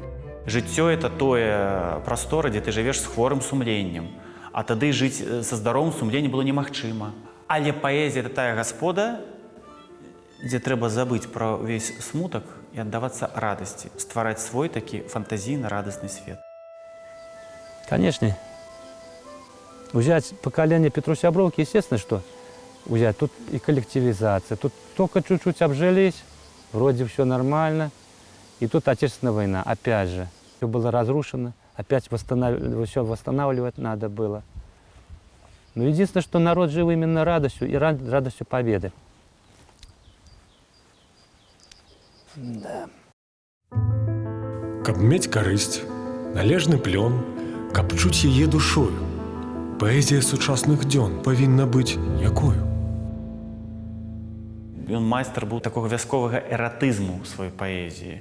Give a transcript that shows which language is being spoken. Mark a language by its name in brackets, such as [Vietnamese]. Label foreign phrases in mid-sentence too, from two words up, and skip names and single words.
[Belarusian] Жыццё – это тое прастора, дзе ты жывеш з хворым сумленнем. А тады жыць са здаровым сумленнем было немагчыма. Але паэзія – это тая гаспода, дзе трэба забыць пра ўвесь смутак і аддавацца радасці, ствараць свой такі фантазійны радасны свет. [Russian] Конечно. Взять поколение Петруся Бровки, естественно, что взять. Тут и коллективизация, тут только чуть-чуть обжились, вроде все нормально. И тут Отечественная война, опять же. Все было разрушено, опять все восстанавливать надо было. Но единственное, что народ жил именно радостью и радостью победы. Да. [Belarusian] Каб мець карысць, належны плён, каб чуць яе душою. Паэзія сучасных дзён павінна быць якою? Ён майстар быў такога вясковага эратызму ў сваёй паэзіі.